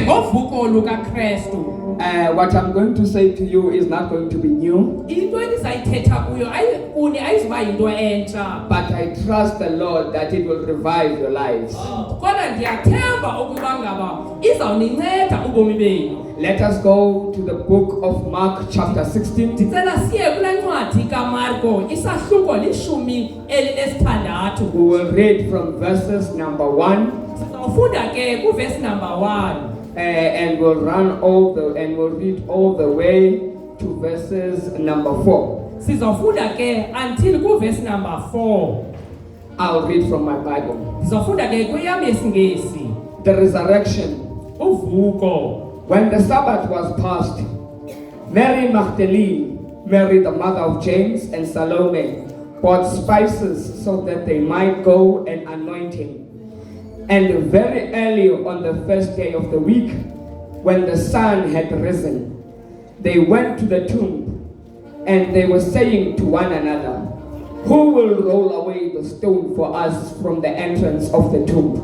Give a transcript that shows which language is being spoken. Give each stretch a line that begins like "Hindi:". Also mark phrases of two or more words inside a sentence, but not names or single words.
Xhosa: ngovuko lukaKristu.
English: What I'm going to say to you is not going to be new,
Xhosa: Into endizayithetha kuyo kuni ayizuba yinto entsha.
English: but I trust the Lord that it will revive your lives.
Xhosa: Kodwa ndiyathemba ukuba ngaba izawuninceda ubomi benu.
English: Let us go to the book of Mark chapter 16.
Xhosa: Ndicela siye kule ncwadi kaMarko isahluko 16.
English: We will read from verses number 1
Xhosa: Sizawufunda ke kuverse number 1.
English: and we'll read all the way to verses number 4.
Xhosa: Sizawufunda ke until kuverse number 4.
English: I'll read from my Bible.
Xhosa: Sizawufunda ke kweyam yesiNgesi.
English: The resurrection.
Xhosa: Uvuko.
English: When the Sabbath was past, Mary Magdalene, Mary the mother of James, and Salome bought spices so that they might go and anoint him. And very early on the first day of the week, when the sun had risen, they went to the tomb, and they were saying to one another, "Who will roll away the stone for us from the entrance of the tomb?"